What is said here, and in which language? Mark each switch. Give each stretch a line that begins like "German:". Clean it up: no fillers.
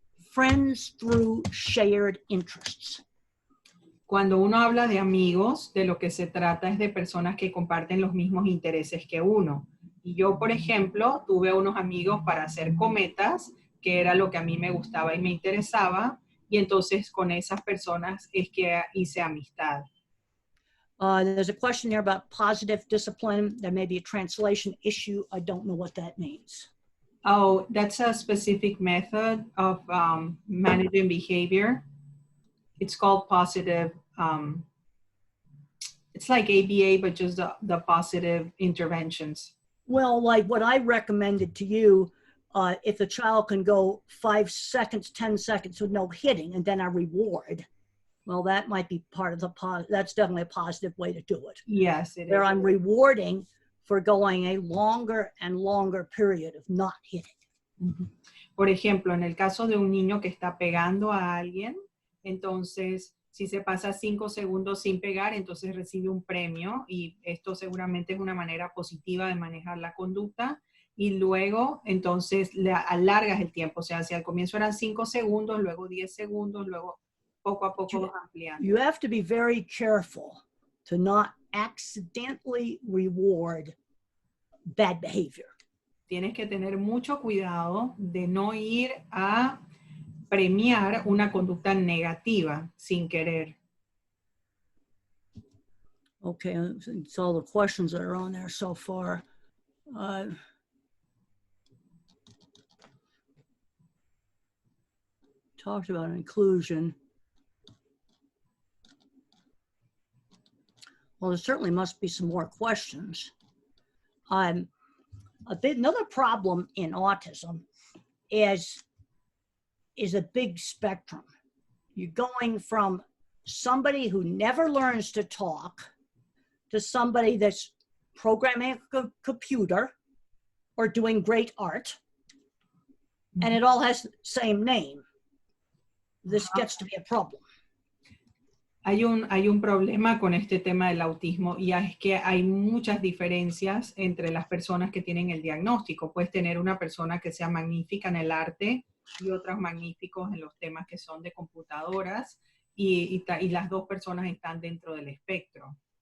English: Friends through shared interests.
Spanish: Cuando uno habla de amigos, de lo que se trata es de personas que comparten los mismos intereses que uno. Y yo, por ejemplo, tuve unos amigos para hacer cometas, que era lo que a mí me gustaba y me interesaba, y entonces con esas personas es que hice amistad.
English: There's a question there about positive discipline. There may be a translation issue. I don't know what that means. Oh, that's a specific method of managing behavior. It's called positive, it's like ABA, but just the positive interventions. Well, like what I recommended to you, if the child can go 5 seconds, 10 seconds with no hitting and then a reward, well, that might be part of that's definitely a positive way to do it. Yes, it where is. I'm rewarding for going a longer and longer period of not hitting.
Spanish: Por ejemplo, en el caso de un niño que está pegando a alguien, entonces, si se pasa 5 segundos sin pegar, entonces recibe un premio, y esto seguramente es una manera positiva de manejar la conducta, y luego, entonces, le alargas el tiempo. O sea, si al comienzo eran 5 segundos, luego 10 segundos, luego poco a poco vas ampliando.
English: You have to be very careful to not accidentally reward bad behavior.
Spanish: Tienes que tener mucho cuidado de no ir a premiar una conducta negativa sin querer.
English: Okay, it's all the questions that are on there so far. Talked about inclusion. Well, there certainly must be some more questions. Another problem in autism is a big spectrum. You're going from somebody who never learns to talk to somebody that's programming a computer or doing great art, and it all has the same name. This gets to be a problem.
Spanish: Hay un problema con este tema del autismo, y es que hay muchas diferencias entre las personas que tienen el diagnóstico. Puedes tener una persona que sea magnífica en el arte y otras magníficos en los temas que son de computadoras, y las dos personas están dentro del espectro.